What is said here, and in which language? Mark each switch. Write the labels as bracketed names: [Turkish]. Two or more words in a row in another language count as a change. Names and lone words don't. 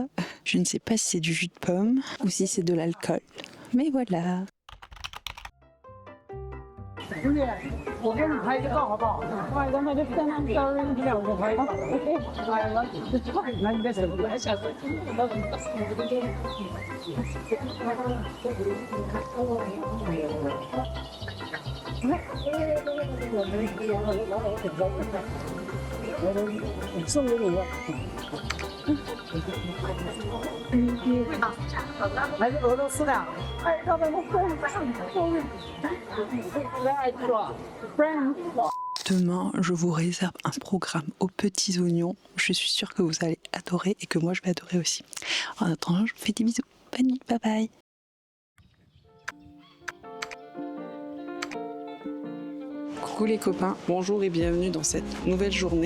[French] Je ne sais pas si c'est du jus de pomme ou si c'est de l'alcool, mais voilà. [Chinese] 我给你拍个照好不好？来，咱们就先让这两个拍。来，你在手来下。送给你。来自俄罗斯的。哎，要不然 [French] Demain, je vous réserve un programme aux petits oignons. Je suis sûre que vous allez adorer et que moi je vais adorer aussi. En attendant, je vous fais des bisous. Bonne nuit, [English] bye bye. [French] Coucou les copains, bonjour et bienvenue dans cette nouvelle journée.